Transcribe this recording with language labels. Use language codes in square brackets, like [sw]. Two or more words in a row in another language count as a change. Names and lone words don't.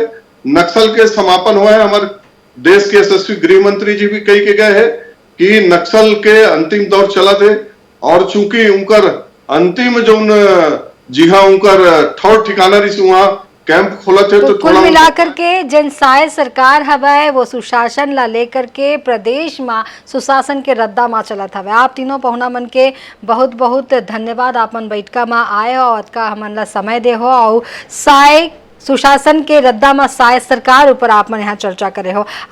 [hne] नक्सल के समापन हुआ है, हमारे देश के यशस्वी गृह मंत्री जी भी कही के गए हैं कि नक्सल के अंतिम दौर चला थे और चूंकि उनकर अंतिम जो जी हाँ उनकर ठौर ठिकाना रही वहां कैंप खोला थे तो तो कुल थोड़ा मिलाकर के जन साय सरकार हवय वो सुशासन ला लेकर के प्रदेश में सुशासन के रद्दा में चलत हवय। आप तीनों पहुना मन के बहुत बहुत धन्यवाद। आपन बैठका में आए हो और का हमन ला समय दे हो और साय सुशासन के रद्दा में साय सरकार ऊपर आप मन यहाँ चर्चा करे हो।